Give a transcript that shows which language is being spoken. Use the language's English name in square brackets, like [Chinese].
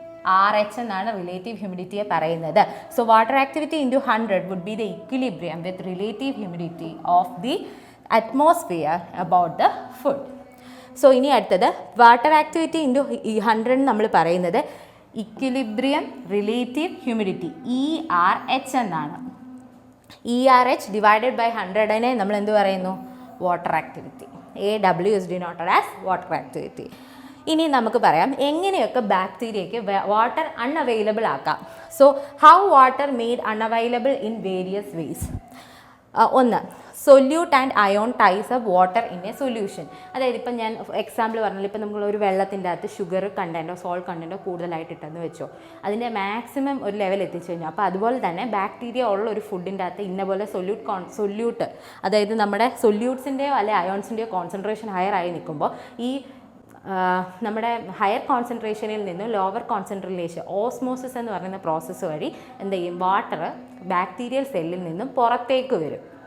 [Malayalam] RH എന്നാണ് relative ഹ്യൂമിഡിറ്റിയെ പറയുന്നത്. [English] So water activity into 100 would be the equilibrium with relative humidity of the atmosphere about the food. [Malayalam] So ഇനി അടുത്തത് water activity into 100 നമ്മൾ പറയുന്നത് equilibrium relative humidity ERH എന്നാണ്. ERH divided by 100നെ നമ്മൾ എന്ത് പറയുന്നു, water activity. [English] AW is denoted as water activity. [Malayalam] ഇനി നമുക്ക് പറയാം എങ്ങനെയൊക്കെ ബാക്ടീരിയയ്ക്ക് വാട്ടർ അൺഅവൈലബിൾ ആക്കാം. [English] So how water made unavailable in various ways. ഒന്ന്, solute and ion ties of water in a solution. [Malayalam] അതായത് ഇപ്പം ഞാൻ എക്സാമ്പിൾ പറഞ്ഞാൽ ഇപ്പം നമ്മളൊരു വെള്ളത്തിൻ്റെ അകത്ത് ഷുഗർ കണ്ടൻറ്റോ സോൾട്ട് കണ്ടൻറ്റോ കൂടുതലായിട്ട് ഇട്ടെന്ന് വെച്ചോ, അതിൻ്റെ മാക്സിമം ഒരു ലെവൽ എത്തിച്ചു കഴിഞ്ഞാൽ അപ്പോൾ അതുപോലെ തന്നെ ബാക്ടീരിയ ഉള്ള ഒരു ഫുഡിൻ്റെ അകത്ത് ഇന്ന പോലെ സൊല്യൂട്ട് അതായത് നമ്മുടെ സൊല്യൂട്ട്സിൻ്റെയോ അല്ലെ അയോൺസിൻ്റെയോ കോൺസെൻട്രേഷൻ ഹയർ ആയി നിൽക്കുമ്പോൾ ഈ നമ്മുടെ ഹയർ കോൺസെൻട്രേഷനിൽ നിന്നും ലോവർ കോൺസെൻട്രേഷൻ ഓസ്മോസിസ് എന്ന് പറയുന്ന പ്രോസസ്സ് വഴി എന്ത് ചെയ്യും, വാട്ടർ ബാക്ടീരിയൽ സെല്ലിൽ നിന്നും പുറത്തേക്ക് വരും.